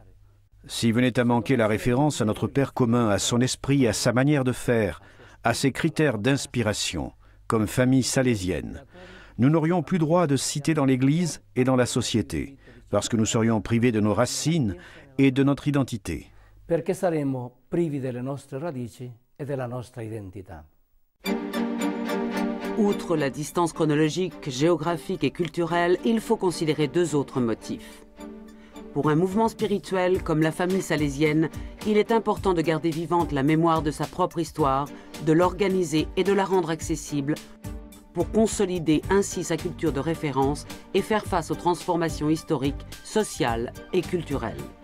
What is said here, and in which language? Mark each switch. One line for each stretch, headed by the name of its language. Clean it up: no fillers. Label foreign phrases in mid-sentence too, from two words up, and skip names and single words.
French: Si venait à manquer la référence à notre Père commun, à son esprit, à sa manière de faire, à ses critères d'inspiration, comme famille salésienne, nous n'aurions plus droit de citer dans l'Église et dans la société, parce que nous serions privés de nos racines et de notre identité.
Italian: Perché saremmo privi delle nostre radici e della nostra identità.
French: Outre la distance chronologique, géographique et culturelle, il faut considérer deux autres motifs. Pour un mouvement spirituel comme la famille salésienne, il est important de garder vivante la mémoire de sa propre histoire, de l'organiser et de la rendre accessible pour consolider ainsi sa culture de référence et faire face aux transformations historiques, sociales et culturelles.